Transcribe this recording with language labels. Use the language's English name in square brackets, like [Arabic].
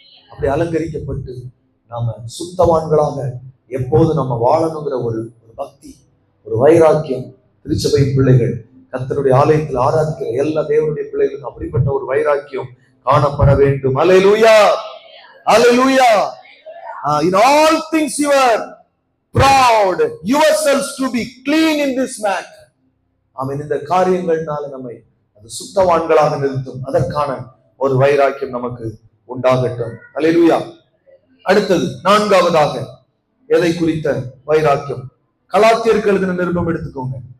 [Tamil] அப்படி அலங்கரிக்கப்பட்டு நாம சுத்தவான்களாக எப்போது நம்ம வாழணுங்கிற ஒரு பக்தி, ஒரு வைராக்கியம். திருச்சபை பிள்ளைகள், கர்த்தருடைய ஆலயத்தில் ஆராதிக்கிற எல்லா தேவனுடைய பிள்ளைகளுக்கும் அப்படிப்பட்ட ஒரு வைராக்கியம் காணப்பட வேண்டும். அல்லேலூயா. அல்லேலூயா. [English] In all things you are proud yourselves to be clean in this matter. [Tamil] ஆமென். இந்த காரியங்கள்னால நம்மை அது சுத்தவான்களாக நிறுத்தும். அதற்கான ஒரு வைராக்கியம் நமக்கு உண்டாகட்டும். அல்லேலூயா. அடுத்தது 4வதாக எதை குறித்த வைராக்கியம்? கலாத்தியருக்கு எழுதின நிருபம் எடுத்துக்கோங்க.